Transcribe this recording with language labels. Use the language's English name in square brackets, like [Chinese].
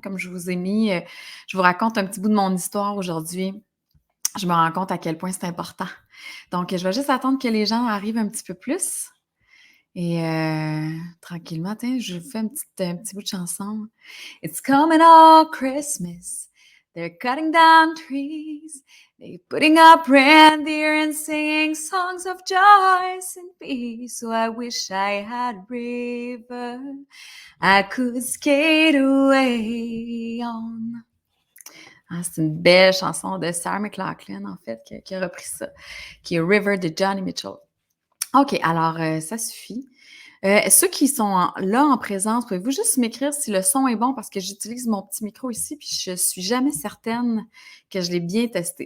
[French] Comme je vous ai mis, je vous raconte un petit bout de mon histoire aujourd'hui. Je me rends compte à quel point c'est important. Donc, je vais juste attendre que les gens arrivent un petit peu plus. Et tranquillement, tiens, je vous fais un petit bout de chanson. [English] It's coming all Christmas. They're cutting down trees. They're putting up reindeer and singing songs of joy and peace. So I wish I had a river I could skate away on. [French] Ah, c'est une belle chanson de Sarah McLachlan, en fait, qui a repris ça, qui est River de Johnny Mitchell. OK, alors ça suffit. Ceux qui sont là en présence, pouvez-vous juste m'écrire si le son est bon parce que j'utilise mon petit micro ici puis je suis jamais certaine que je l'ai bien testé.